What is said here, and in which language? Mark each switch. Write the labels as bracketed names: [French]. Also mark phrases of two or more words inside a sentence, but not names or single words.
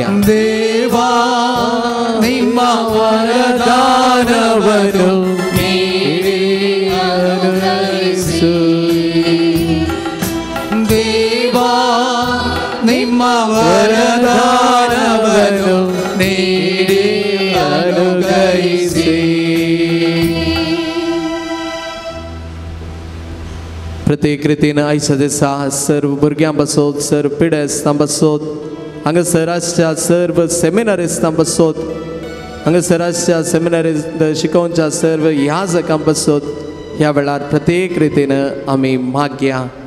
[Kannada] ದೇವಾ ನಿಮ್ಮ ವರದಾನವನ್ನು ನೀಡಿ ಅನುಗ್ರಹಿಸು ದೇವಾ ನಿಮ್ಮ ವರದಾನವನ್ನು ನೀಡಿ ಅನುಗ್ರಹಿಸಿ [Konkani] प्रत्येक रितीन आयच्या दिसा सर्व भुरग्यां बसोत सर्व पिडेस्तां बसोत हांगासर आसच्या सर्व सेमिनारिस्तां बसोत हांगासर आसच्या सेमिनारिस्ट शिकोवच्या सर्व याजकां बसोत ह्या वेळार प्रत्येक रितीन आमी मागया